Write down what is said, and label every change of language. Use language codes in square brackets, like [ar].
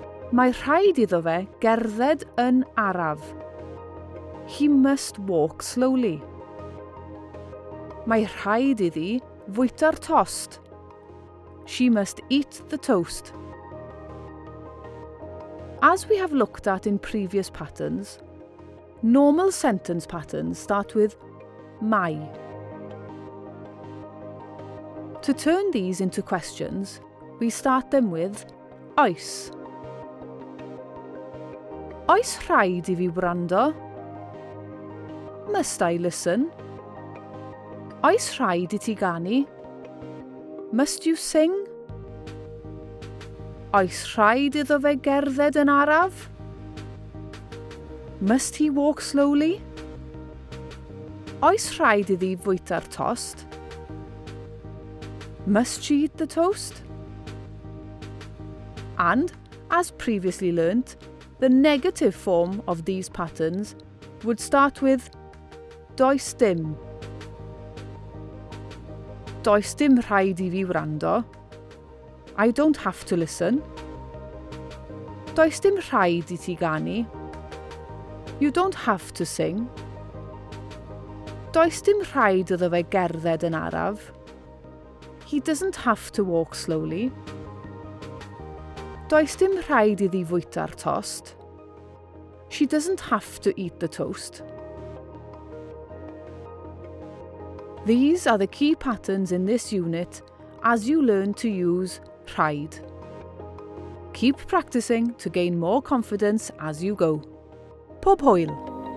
[cy] Mae rhaid iddo fe gerdded yn araf. [en] He must walk slowly. [cy] Mae rhaid iddi fwyta'r tost. [en] She must eat the toast. As we have looked at in previous patterns, normal sentence patterns start with mae. To turn these into questions, we start them with oes. [cy] Oes rhaid I fi wrando? [en] Must I listen? [cy] Oes rhaid I ti ganu? [en] Must you sing? [cy] Oes rhaid iddo fe gerdded yn araf? [en] Must he walk slowly? [cy] Oes rhaid iddi fwyta'r tost? [en] Must she eat the toast? And, as previously learnt, the negative form of these patterns would start with does dim. [cy] Does dim rhaid I fi wrando. [en] I don't have to listen. [cy] Does dim rhaid I ti ganu. [en] You don't have to sing. [cy] Does dim rhaid iddo fe gerdded yn araf. [en] He doesn't have to walk slowly. [cy] Does dim rhaid iddi fwyta'r tost. [en] She doesn't have to eat the toast. These are the key patterns in this unit as you learn to use rhaid. Keep practicing to gain more confidence as you go. [cy] Pob hwyl!